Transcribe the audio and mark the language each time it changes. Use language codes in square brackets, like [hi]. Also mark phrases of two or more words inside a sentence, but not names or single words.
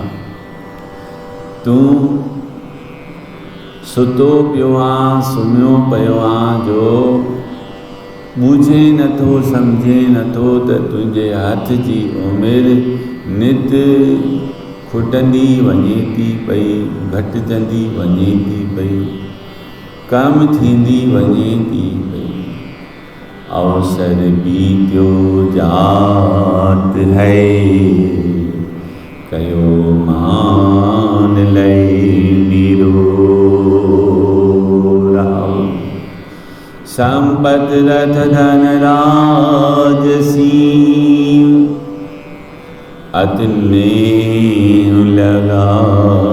[sd] तूं सुतो पियो आं, सुम्हियो पियो आं, जो ॿुझे नथो, सम्झे नथो त तुंहिंजे हथ जी उमिरि नित्य खुटंदी वञे थी पई, घटिजंदी वञे थी पई, कम थींदी वञे थी पई। [hi] अवसर बीत्यो जात है, कयो मान लय मेरो। संपत रथ धन राजसी, अति नेह लगायो।